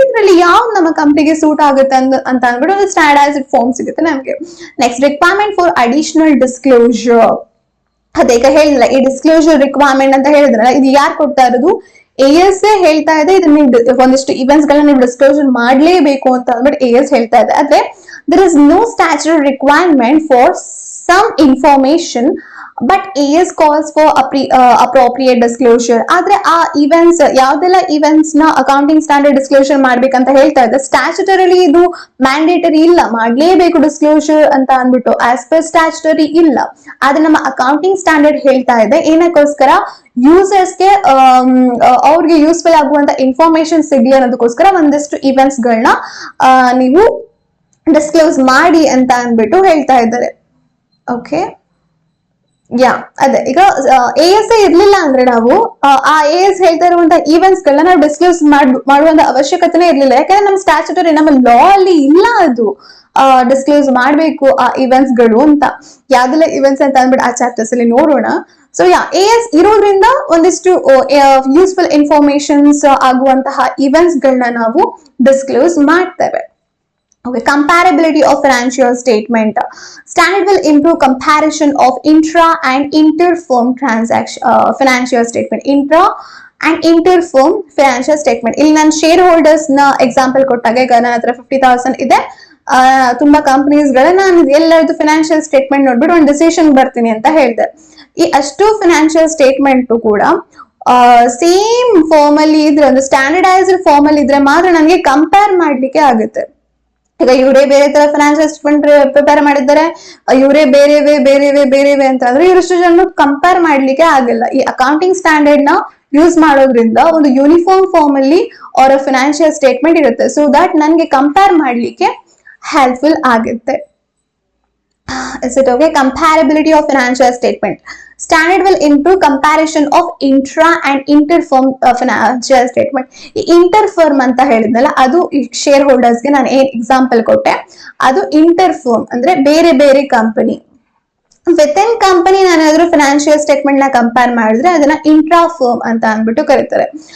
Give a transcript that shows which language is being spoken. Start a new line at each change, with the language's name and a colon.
Kannada: ಇದರಲ್ಲಿ ಯಾವ ನಮ್ಮ ಕಂಪ್ನಿಗೆ ಸೂಟ್ ಆಗುತ್ತೆ ಅಂತ ಅಂದ್ಬಿಟ್ಟು ಒಂದು ಸ್ಟ್ಯಾಂಡರ್ಡೈಸ್ಡ್ ಫಾರ್ಮ್ ಸಿಗುತ್ತೆ ನಮ್ಗೆ. Next,
English: Requirement for additional disclosure.
Kannada: ಅದೀಗ ಹೇಳಿಲ್ಲ, ಈ ಡಿಸ್ಕ್ಲೋಜರ್ ರಿಕ್ವೈರ್ಮೆಂಟ್ ಅಂತ ಹೇಳಿದ್ರಲ್ಲ, ಇದು ಯಾರು ಕೊಡ್ತಾ ಇರೋದು? AS ಹೇಳ್ತಾ ಇದೆ ಇದನ್ನ ಒಂದಿಷ್ಟು ಇವೆಂಟ್ಸ್ ಗಳನ್ನ ನೀವು ಡಿಸ್ಕ್ಲೋಜರ್ ಮಾಡ್ಲೇಬೇಕು ಅಂತ ಅಂದ್ಬಿಟ್ಟು AS ಹೇಳ್ತಾ ಇದೆ. ಆದ್ರೆ
English: there is no statutory requirement for some information, but AS calls for appropriate disclosure.
Kannada: ಆದ್ರೆ ಆ ಇವೆಂಟ್ಸ್ ಯಾವ್ದೆಲ್ಲ ಇವೆಂಟ್ಸ್ ನ ಅಕೌಂಟಿಂಗ್ ಸ್ಟ್ಯಾಂಡರ್ಡ್ ಡಿಸ್ಕ್ಲೋಜರ್ ಮಾಡ್ಬೇಕಂತ ಹೇಳ್ತಾ ಇದೆ, ಸ್ಟ್ಯಾಚ್ಯುಟರಿ ಇದು ಮ್ಯಾಂಡೇಟರಿ ಇಲ್ಲ, ಮಾಡ್ಲೇಬೇಕು ಡಿಸ್ಕ್ಲೋಜರ್ ಅಂತ ಅಂದ್ಬಿಟ್ಟು ಆಸ್ ಪರ್ ಸ್ಟ್ಯಾಚ್ಯುಟರಿ ಇಲ್ಲ. ಆದ್ರೆ ನಮ್ಮ ಅಕೌಂಟಿಂಗ್ ಸ್ಟ್ಯಾಂಡರ್ಡ್ ಹೇಳ್ತಾ ಇದೆ ಏನಕ್ಕೋಸ್ಕರ? ಯೂಸರ್ಸ್ಗೆ ಅವ್ರಿಗೆ ಯೂಸ್ಫುಲ್ ಆಗುವಂತ ಇನ್ಫಾರ್ಮೇಶನ್ ಸಿಗ್ಲಿ ಅನ್ನೋದಕ್ಕೋಸ್ಕರ ಒಂದಿಷ್ಟು ಇವೆಂಟ್ಸ್ ಗಳನ್ನ ನೀವು ಡಿಸ್ಕ್ಲೋಸ್ ಮಾಡಿ ಅಂತ ಅಂದ್ಬಿಟ್ಟು ಹೇಳ್ತಾ ಇದ್ದಾರೆ. ಓಕೆ, ಅದೇ ಈಗ AS ಇರ್ಲಿಲ್ಲ ಅಂದ್ರೆ ನಾವು ಆ AS ಹೇಳ್ತಾ ಇರುವಂತ ಇವೆಂಟ್ಸ್ ಗಳನ್ನ ನಾವು ಡಿಸ್ಕ್ಲೋಸ್ ಮಾಡುವಂತ ಅವಶ್ಯಕತೆನೇ ಇರ್ಲಿಲ್ಲ. ಯಾಕಂದ್ರೆ ನಮ್ಮ ಸ್ಟ್ಯಾಚ್ಯುಟರಿ, ನಮ್ಮ ಲಾ ಅಲ್ಲಿ ಇಲ್ಲ ಅದು ಡಿಸ್ಕ್ಲೋಸ್ ಮಾಡ್ಬೇಕು ಆ ಇವೆಂಟ್ಸ್ ಗಳು ಅಂತ. ಯಾವ್ದೆಲ್ಲ ಇವೆಂಟ್ಸ್ ಅಂತ ಅಂದ್ಬಿಟ್ಟು ಆ ಚಾಪ್ಟರ್ಸ್ ಅಲ್ಲಿ ನೋಡೋಣ. ಸೊ AS ಇರೋದ್ರಿಂದ ಒಂದಿಷ್ಟು ಯೂಸ್ಫುಲ್ ಇನ್ಫಾರ್ಮೇಶನ್ಸ್ ಆಗುವಂತಹ ಇವೆಂಟ್ಸ್ ಗಳನ್ನ ನಾವು ಡಿಸ್ಕ್ಲೋಸ್ ಮಾಡ್ತೇವೆ.
English: Okay, comparability of financial statement. Standard will improve comparison of intra and inter-firm transaction financial statement. Intra and inter-firm financial statement.
Kannada: ಇಲ್ಲಿ ನಾನು ಶೇರ್ ಹೋಲ್ಡರ್ಸ್ ನ ಎಕ್ಸಾಂಪಲ್ ಕೊಟ್ಟಾಗ, ಈಗ ನನ್ನ ಹತ್ರ 50,000 ಇದೆ, ತುಂಬಾ ಕಂಪನೀಸ್ ಗಳ ನಾನು ಎಲ್ಲರದ್ದು ಫಿನಾನ್ಷಿಯಲ್ ಸ್ಟೇಟ್ಮೆಂಟ್ ನೋಡ್ಬಿಟ್ಟು ಒಂದು ಡಿಸಿಷನ್ ಬರ್ತೀನಿ ಅಂತ ಹೇಳಿದೆ. ಈ ಅಷ್ಟು ಫಿನಾನ್ಷಿಯಲ್ ಸ್ಟೇಟ್ಮೆಂಟ್ ಕೂಡ ಸೇಮ್ ಫಾರ್ಮ್ ಅಲ್ಲಿ ಇದ್ರೆ, ಒಂದು ಸ್ಟ್ಯಾಂಡರ್ಡೈಸ್ಡ್ ಫಾರ್ಮ್ ಅಲ್ಲಿ ಇದ್ರೆ ಮಾತ್ರ ನನಗೆ ಕಂಪೇರ್ ಮಾಡ್ಲಿಕ್ಕೆ ಆಗುತ್ತೆ. ಈಗ ಇವರೇ ಬೇರೆ ತರ ಫೈನಾನ್ಷಿಯಲ್ ಸ್ಟೇಟ್ಮೆಂಟ್ ಪ್ರಿಪೇರ್ ಮಾಡಿದ್ದಾರೆ, ಇವರೇ ಬೇರೆವೆ ಅಂತ ಅಂದ್ರೆ ಇವರಷ್ಟು ಜನ ಕಂಪೇರ್ ಮಾಡ್ಲಿಕ್ಕೆ ಆಗಿಲ್ಲ. ಈ ಅಕೌಂಟಿಂಗ್ ಸ್ಟ್ಯಾಂಡರ್ಡ್ ನ ಯೂಸ್ ಮಾಡೋದ್ರಿಂದ ಒಂದು ಯೂನಿಫಾರ್ಮ್ ಫಾರ್ಮ್ ಅಲ್ಲಿ ಅವರ ಫೈನಾನ್ಷಿಯಲ್ ಸ್ಟೇಟ್ಮೆಂಟ್ ಇರುತ್ತೆ. ಸೊ ದಟ್ ನನ್ಗೆ ಕಂಪೇರ್ ಮಾಡ್ಲಿಕ್ಕೆ ಹೆಲ್ಪ್ಫುಲ್ ಆಗುತ್ತೆ.
English: Is it okay? Comparability of financial statement. Standard will improve comparison of intra and inter-firm financial statement.
Kannada: ಈ ಇಂಟರ್-ಫರ್ಮ್ ಅಂತ ಹೇಳಿದ್ನಲ್ಲ, ಅದು ಶೇರ್ ಹೋಲ್ಡರ್ಸ್ ಗೆ ನಾನು ಏನ್ ಎಕ್ಸಾಂಪಲ್ ಕೊಟ್ಟೆ, ಅದು ಇಂಟರ್-ಫರ್ಮ್ ಅಂದ್ರೆ ಬೇರೆ ಬೇರೆ ಕಂಪನಿ. ವಿತ್ ಇನ್ ಕಂಪನಿ ನಾನು ಏನಾದ್ರು ಫಿನಾನ್ಷಿಯಲ್ ಸ್ಟೇಟ್ಮೆಂಟ್ ನ ಕಂಪೇರ್ ಮಾಡಿದ್ರೆ ಅದನ್ನ ಇಂಟ್ರಾ-ಫರ್ಮ್ ಅಂತ ಅಂದ್ಬಿಟ್ಟು ಕರೀತಾರೆ.